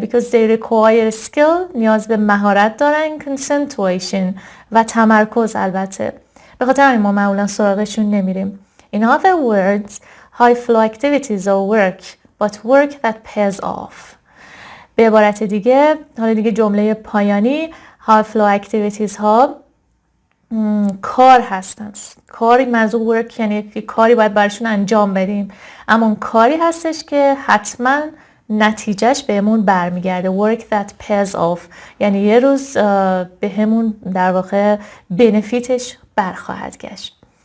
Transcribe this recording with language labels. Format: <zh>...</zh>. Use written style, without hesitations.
<en>because they require skill</en> <fa>نیاز به مهارت دارن، concentration و تمرکز. البته به خاطر همین ما معمولا سراغشون نمیریم.</fa> <en>in other words high flow activities are work but work that pays off.</en> <fa>به عبارت دیگه، حالا دیگه جمله پایانی،</fa> <en>high flow activities</en> <fa>ها کار هستن. کاری منظور work یعنی کاری باید برشون انجام بدیم، اما اون کاری هستش که حتما نتیجهش بهمون برمیگرده.</fa> <en>work that pays off،</en> <fa>یعنی یه روز بهمون در واقع بنفیتش برخواهد گشت.</fa>